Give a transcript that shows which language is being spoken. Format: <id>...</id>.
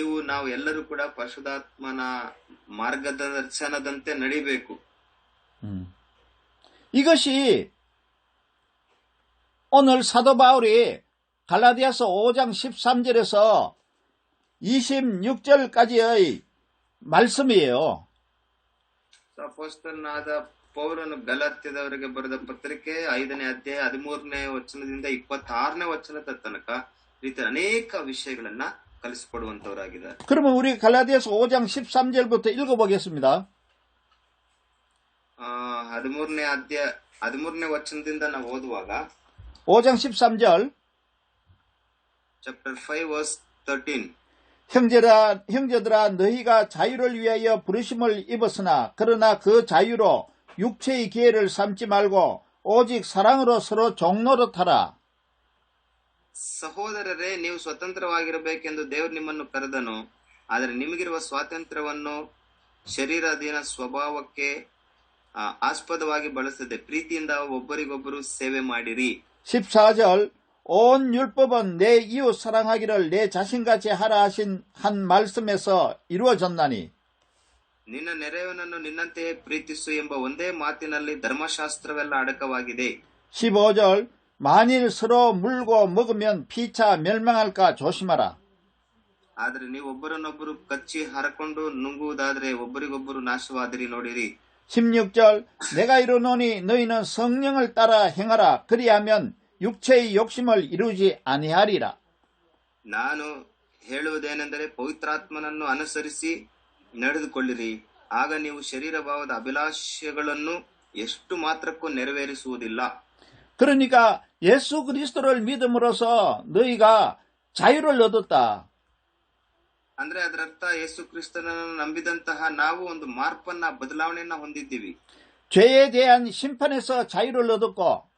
<kn>ನಾವು ಎಲ್ಲರೂ ಕೂಡ ಪರಿಶುದ್ಧಾತ್ಮನ ಮಾರ್ಗದರ್ಶನದಂತೆ ನಡಿಬೇಕು.</kn> <ko>이것이 오늘 사도 바울이 갈라디아서 5장 13절에서 26절까지의 말씀이에요.</ko> <kn>ಅಪೊಸ್ತಲನಾದ ಪೌಲನು ಗಲಾತ್ಯದವರಿಗೆ ಬರೆದ ಪತ್ರಿಕೆ 5ನೇ ಅಧ್ಯಾಯ 13ನೇ ವಚನದಿಂದ 26ನೇ ವಚನದ ತನಕ ರೀತಿಯ ಅನೇಕ ವಿಷಯಗಳನ್ನ ಕಲಿಸಿಕೊಡುವಂತವರಾಗಿದ್ದಾರೆ.</kn> <ko>그러면 우리 갈라디아서 5장 13절부터 읽어보겠습니다.</ko> <kn>13ನೇ ಅಧ್ಯಾಯ 13ನೇ ವಚನದಿಂದ ನಾವು ಓದುವಾಗ</kn> <ko>5장 13절</ko> <en>chapter 5 verse 13</en> <ko>형제들아 너희가 자유를 위하여 부르심을 입었으나 그러나 그 자유로 육체의 기회를 삼지 말고 오직 사랑으로 서로 종노릇하라.</ko> <kn>ಸಹೋದರರೇ, ನೀವು ಸ್ವತಂತ್ರವಾಗಿರಬೇಕೆಂದು ದೇವರು ನಿಮ್ಮನ್ನು ಕರೆದನು. ಆದರೆ ನಿಮಗಿರುವ ಸ್ವಾತಂತ್ರ್ಯವನ್ನು ಶರೀರಾಧೀನ ಸ್ವಭಾವಕ್ಕೆ ಆಸ್ಪದವಾಗಿ ಬಳಸದೆ ಪ್ರೀತಿಯಿಂದ ಒಬ್ಬರಿಗೊಬ್ಬರು ಸೇವೆ ಮಾಡಿರಿ.</kn> <ko>14절 온 율법은 내 이웃 사랑하기를 내 자신같이 하라 하신 한 말씀에서 이루어졌나니</ko> <kn>ನಿನ್ನ ನೆರೆಯವನನ್ನು ನಿನ್ನಂತೆಯೇ ಪ್ರೀತಿಸು ಎಂಬ ಒಂದೇ ಮಾತಿನಲ್ಲಿ ಧರ್ಮಶಾಸ್ತ್ರವೆಲ್ಲ ಅಡಕವಾಗಿದೆ.</kn> <ko>15절 만일 서로 물고 먹으면 피차 멸망할까 조심하라.</ko> <kn>ಆದರೆ ನೀವು ಒಬ್ಬರನ್ನೊಬ್ಬರು ಕಚ್ಚಿ ಹರಕೊಂಡು ನುಂಗುವುದಾದರೆ ಒಬ್ಬರಿಗೊಬ್ಬರು ನಾಶವಾದಿರಿ ನೋಡಿರಿ.</kn> <ko>16절 내가 이르노니 너희는 성령을 따라 행하라. 그리하면 육체의 욕심을 이루지 아니하리라.</ko> <kn>ನಾನು ಹೇಳುವುದೇನೆಂದರೆ ಪವಿತ್ರಾತ್ಮನನ್ನು ಅನುಸರಿಸಿ ನಡೆದುಕೊಳ್ಳಿರಿ. ಆಗ ನೀವು ಶರೀರ ಭಾವದ ಅಭಿಲಾಷೆಗಳನ್ನು ಎಷ್ಟು ಮಾತ್ರಕ್ಕೂ ನೆರವೇರಿಸುವುದಿಲ್ಲ.</kn> <ko>그러니까 예수 그리스도를 믿음으로써 너희가 자유를 얻었다.</ko> <kn>ಅಂದ್ರೆ ಅದರರ್ಥ ಯೇಸು ಕ್ರಿಸ್ತನನ್ನು ನಂಬಿದಂತಹ ನಾವು ಒಂದು ಮಾರ್ಪನ್ನ ಬದಲಾವಣೆಯನ್ನ ಹೊಂದಿದ್ದೀವಿ.</kn> <ko>죄에 대한 심판에서 자유를 얻었고</ko>